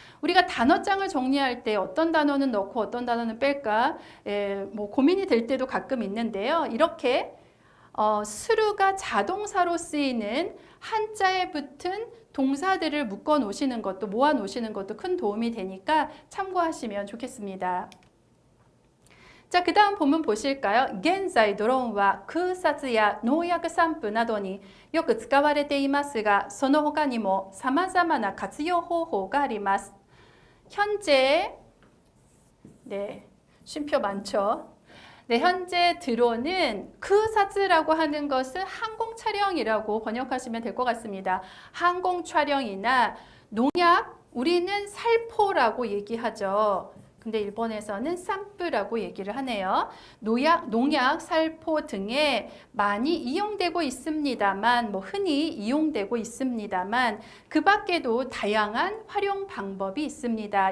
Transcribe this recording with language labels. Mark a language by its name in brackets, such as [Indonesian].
[Korean] 우리가 단어장을 정리할 때 어떤 단어는 넣고 어떤 단어는 뺄까 뭐 고민이 될 때도 가끔 있는데요. 이렇게 수루가 자동사로 쓰이는 한자에 붙은 동사들을 묶어 놓으시는 것도 모아 놓으시는 것도 큰 도움이 되니까 참고하시면 좋겠습니다. 자, 그 다음 본문 보실까요? [Japanese] 現在ドローンは空撮や農薬散布などによく使われていますが、その他にも様々な活用方法があります. [Korean] 현재 쉼표 많죠. 네, 현재 드론은 크사즈라고 하는 것은 항공 촬영이라고 번역하시면 될 것 같습니다. 항공 촬영이나 농약, 우리는 살포라고 얘기하죠. 근데 일본에서는 산뿌라고 얘기를 하네요. 농약, 살포 등에 많이 이용되고 있습니다만, 흔히 이용되고 있습니다만, 그 밖에도 다양한 활용 방법이 있습니다.